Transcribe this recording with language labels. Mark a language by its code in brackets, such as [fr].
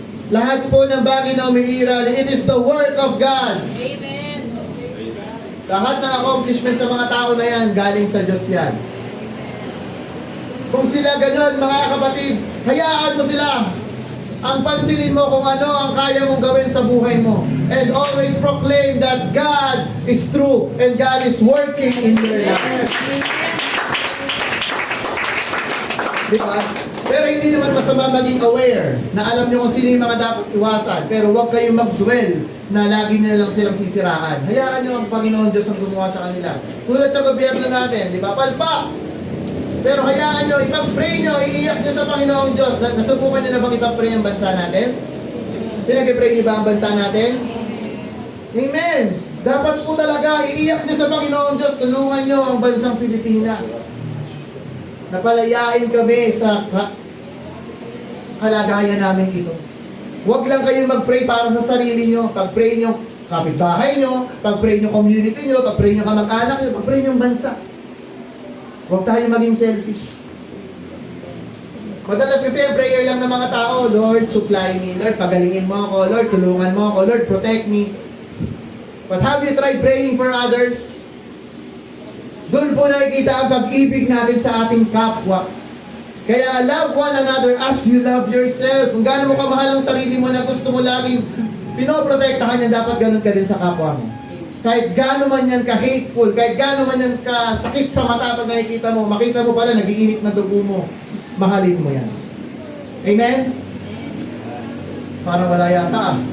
[tl] Lahat po ng bagay na umiiral, [en] it is the work of God. [tl] Amen. Lahat ng accomplishment sa mga tao na yan, galing sa Diyos yan. Kung sila ganun, mga kapatid, hayaan mo sila. Ang pansinin mo kung ano ang kaya mong gawin sa buhay mo. [en] And always proclaim that God is true and God is working in your life. [tl] Diba? Pero hindi naman masama maging aware na alam nyo kung sino yung mga dapat iwasan. Pero huwag kayong mag-dwell na lagi na lang silang sisiraan. Hayaan nyo ang Panginoon Diyos ang gumawa sa kanila. Tulad sa gobyerno natin, di ba? Palpak! Pero hayaan nyo, ipag-pray nyo, iiyak nyo sa Panginoong Diyos. Nasubukan nyo na bang ipag-pray ang bansa natin? Pinag-pray nyo ba ang bansa natin? Amen! Dapat po talaga, iiyak nyo sa Panginoong Diyos, tulungan nyo ang bansang Pilipinas. Napalayain kami sa kalagayan namin ito. Huwag lang kayong mag-pray para sa sarili nyo. Pag-pray nyo kapitbahay nyo, pag-pray nyo community nyo, pag-pray nyo kamag-anak nyo, pag-pray nyo bansa. Huwag tayo maging selfish. Madalas kasi ang prayer lang ng mga tao, [en] Lord, supply me. [tl] Lord, pagalingin mo ako. Lord, tulungan mo ako. [en] Lord, protect me. But have you tried praying for others? [tl] Doon po nakikita ang pag-ibig natin sa ating kapwa. Kaya [en] love one another as you love yourself. [tl] Kung gaano mo kamahal ang sarili mo na gusto mo laging pinoprotektahan niya, dapat ganun ka din sa kapwa mo. Kahit gaano man yan ka-hateful, kahit gaano man yan ka-sakit sa mata pag nakikita mo, makita mo pala, nag-iinit na dugo mo, mahalin mo yan. Amen? Parang wala yata.